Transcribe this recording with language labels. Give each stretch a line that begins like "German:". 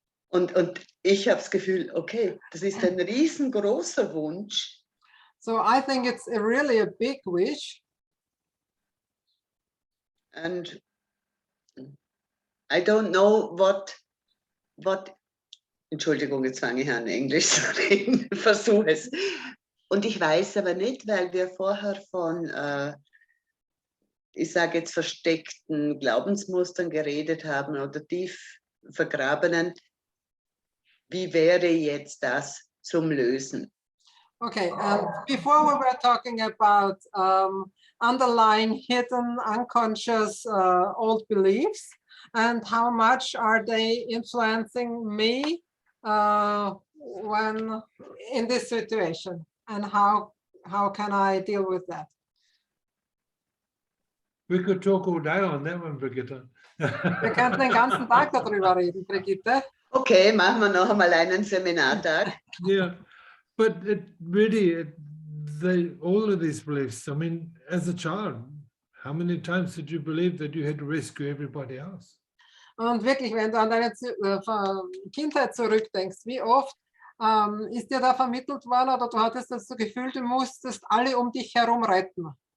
German: Und ich habe das Gefühl, okay, das ist ein riesengroßer Wunsch.
English: So I think it's really a big wish. And I don't know what,
German: Entschuldigung, jetzt fange ich an, Englisch zu reden, versuche es. Und ich weiß aber nicht, weil wir vorher von, ich sage jetzt, versteckten Glaubensmustern geredet haben oder tief vergrabenen. Wie wäre jetzt das zum Lösen?
English: Okay, before we were talking about underlying hidden unconscious old beliefs and how much are they influencing me when in this situation, and how can I deal with that? We could talk all day on that one, Brigitte.
German: Wir könnten den ganzen Tag darüber reden, Brigitte. Okay, machen wir noch einmal einen Seminartag.
English: Yeah, but it really, all of these beliefs, I mean, as a child, how many times did you believe that you had to rescue everybody else?
German: Und wirklich, wenn du an deine Kindheit zurückdenkst, wie oft ist dir da vermittelt worden oder du hattest das Gefühl, du musstest alle um dich herum retten?